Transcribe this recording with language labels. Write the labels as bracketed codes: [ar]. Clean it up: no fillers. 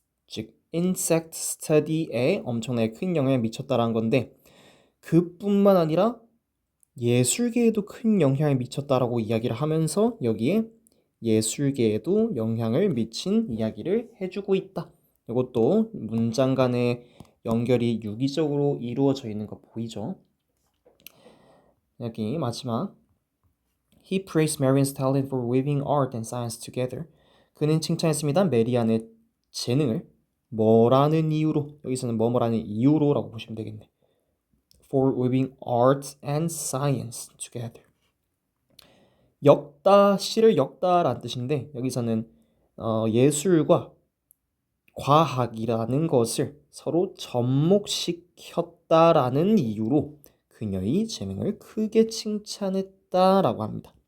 [ko] 즉 [en] insect study [ko] 에 엄청나게 큰 영향을 미쳤다라는 건데 그뿐만 아니라 예술계에도 큰 영향을 미쳤다라고 이야기를 하면서 여기에 예술계에도 영향을 미친 이야기를 해주고 있다. 이것도 문장 간의 연결이 유기적으로 이루어져 있는 거 보이죠? 여기 마지막 [en] He praised Marian's talent for weaving art and science together. [ko] 그는 칭찬했습니다. 메리안의 재능을 뭐라는 이유로, 여기서는 뭐뭐라는 이유로라고 보시면 되겠네. [en] For weaving art and science together. [ko] 시를 엮다라는 뜻인데 여기서는 예술과 과학이라는 것을 서로 접목시켰다라는 이유로 그녀의 재능을 크게 칭찬했다라고 합니다.